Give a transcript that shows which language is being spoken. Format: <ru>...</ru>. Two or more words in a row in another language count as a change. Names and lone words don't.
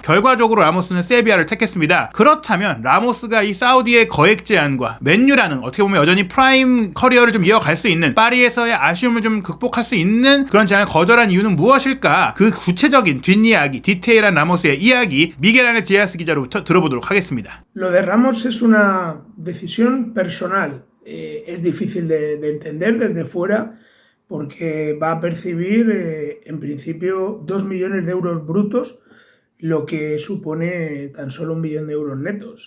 <ko>결과적으로 라모스는 세비야를 택했습니다. 그렇다면 라모스가 이 사우디의 거액 제안과 맨유라는 어떻게 보면 여전히 프라임 커리어를 좀 이어갈 수 있는 파리에서의 아쉬움을 좀 극복할 수 있는 그런 제안을 거절한 이유는 무엇일까? 그 구체적인 뒷이야기, 디테일한 라모스의 이야기 미겔 디아스 기자로부터 들어보도록 하겠습니다.</ko> <es>Lo de Ramos es una decisión personal. Es difícil de entender desde fuera porque va a percibir en principio 2 millones de euros brutos, lo que supone tan solo 1 millón de euros netos.</es>